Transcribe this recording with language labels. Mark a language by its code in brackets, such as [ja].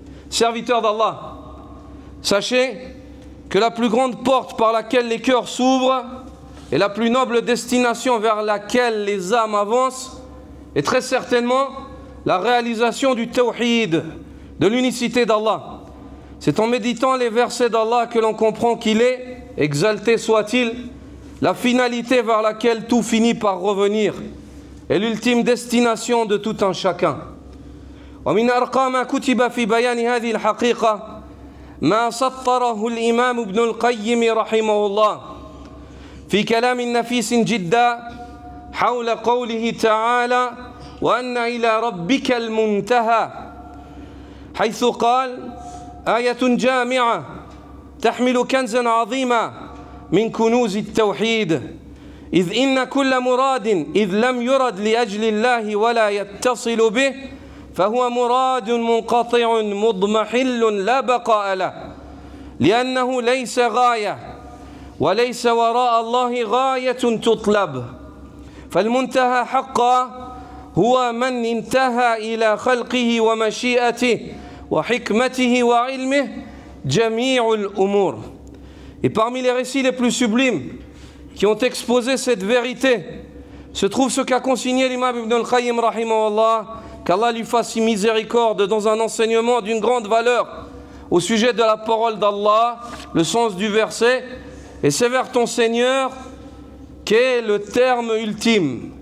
[fr] Serviteurs d'Allah, sachez que la plus grande porte par laquelle les cœurs s'ouvrent et la plus noble destination vers laquelle les âmes avancent est très certainement la réalisation du tawhid, de l'unicité d'Allah. C'est en méditant les versets d'Allah que l'on comprend qu'il est, exalté soit-il, la finalité vers laquelle tout finit par revenir et l'ultime destination de tout un chacun. [ar] ومن أرقى ما كتب في بيان هذه الحقيقة ما سطره الإمام ابن القيم رحمه الله في كلام نفيس جدا حول قوله تعالى وأن إلى ربك المنتهى، حيث قال آية جامعة تحمل كنزا عظيما من كنوز التوحيد، إذ إن كل مراد إذ لم يرد لأجل الله ولا يتصل به فهو مراد منقطع مضمحل لا بقاء له، لأنه ليس غاية وليس وراء الله غاية تطلب، فالمنتهى حقا هو من انتهى إلى خلقه ومشيئته وحكمته وعلمه جميع الأمور. [fr] Et parmi les récits les plus sublimes qui ont exposé cette vérité se trouve ce qu'a consigné l'imam Ibn al-Qayyim rahimahullah, qu'Allah lui fasse miséricorde, dans un enseignement d'une grande valeur au sujet de la parole d'Allah, le sens du verset, et c'est vers ton Seigneur qu'est le terme ultime.